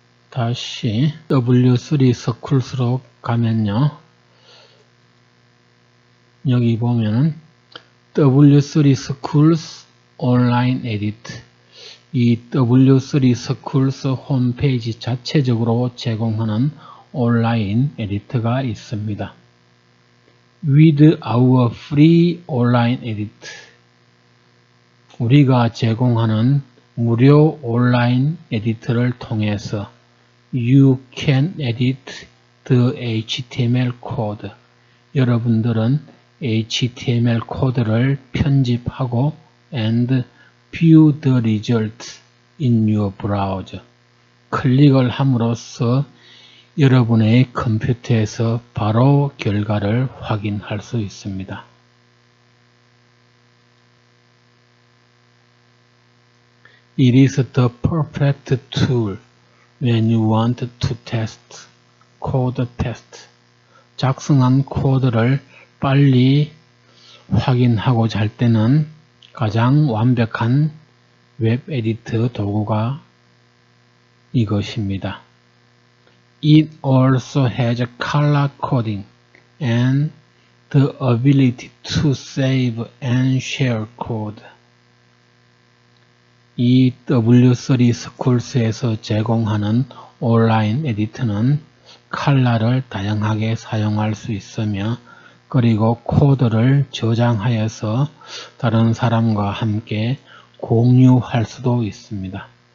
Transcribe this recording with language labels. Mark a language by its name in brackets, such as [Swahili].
[Korean] 다시 W3 서클스로 가면요, 여기 보면은 W3 Schools 온라인 에디트. 이 W3 Schools 홈페이지 자체적으로 제공하는 온라인 에디터가 있습니다. [English] With our free online edit, [Korean] 우리가 제공하는 무료 온라인 에디터를 통해서 [English] You can edit the HTML code. [Korean] 여러분들은 HTML 코드를 편집하고 [English] and view the result in your browser. [Korean] 클릭을 함으로써 여러분의 컴퓨터에서 바로 결과를 확인할 수 있습니다. [English] It is the perfect tool when you want to test code test. [Korean] 작성한 코드를 빨리 확인하고자 할 때는 가장 완벽한 웹 에디터 도구가 이것입니다. [English] It also has color coding and the ability to save and share code. [Korean] 이 W3 Schools에서 제공하는 온라인 에디터는 컬러를 다양하게 사용할 수 있으며 그리고 코드를 저장하여서 다른 사람과 함께 공유할 수도 있습니다.